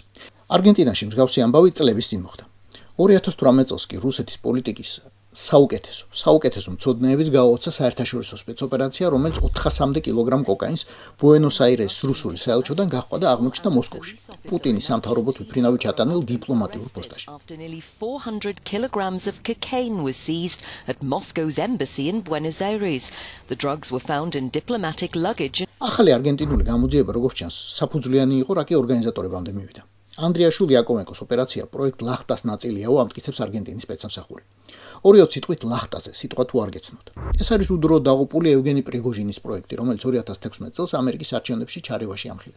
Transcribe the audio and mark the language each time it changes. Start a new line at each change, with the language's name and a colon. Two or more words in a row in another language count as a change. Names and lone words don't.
Georgian: არგენტინაში მსგავსი ამბავი წლების წინ მოხდა. 2018 წელს კი რუსეთის პოლიტიკის საუკეთესო მცოდნეების გააოცა საერთაშორისო სპეცოპერაცია, რომელიც 400-მდე კილოგრამ კოკაინს ბუენოს-აირესის რუსული საელჩოდან გაჰყვა და აღმოჩნდა მოსკოვში, პუტინის სამთავრობო თვითმფრინავი ჩატანილ დიპლომატიურ პოსტაში.
English: After nearly 400 kilograms of cocaine was seized at Moscow's embassy in Buenos Aires. The drugs were found in diplomatic luggage.
Georgian: ახალი არგენტინული გამოძიება, როგორც ჩანს, საფუძვლიანი იყო, რა კი ორგანიზატორებამდე მივიდა. ანდრიაშვილი იაკოვენკოს ოპერაცია პროექტ ლახტას ნაწილია, ამტკიცებს არგენტინის სპეცსამსახური. 2 სიტყვით ლახტაზე სიტყვა თუ არ გეცნოთ. ეს არის უდრო დაღუპული ევგენი პრიგოჟინის პროექტი, რომელიც 2016 წელს ამერიკის არჩევნებში ჩარევაში ამხილეს.